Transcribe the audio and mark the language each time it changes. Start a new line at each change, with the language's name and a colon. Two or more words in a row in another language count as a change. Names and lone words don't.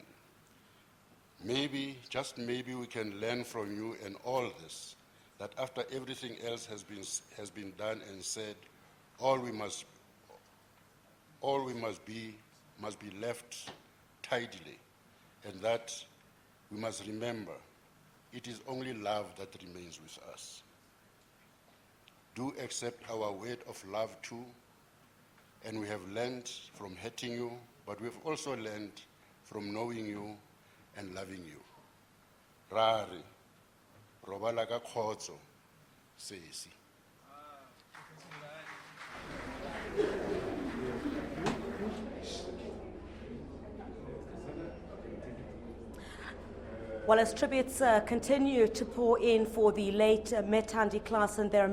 English: Maybe, just maybe, we can learn from you and all this, that after everything else has been done and said, all we must be left tidily, and that we must remember it is only love that remains with us. Do accept our word of love too, and we have learned from hating you, but we've also learned from knowing you and loving you.
Southern Sotho: Rari, robala ka kgotso, Sisi.
English: Well, as tributes continue to pour in for the late Thandi Klaasen, there are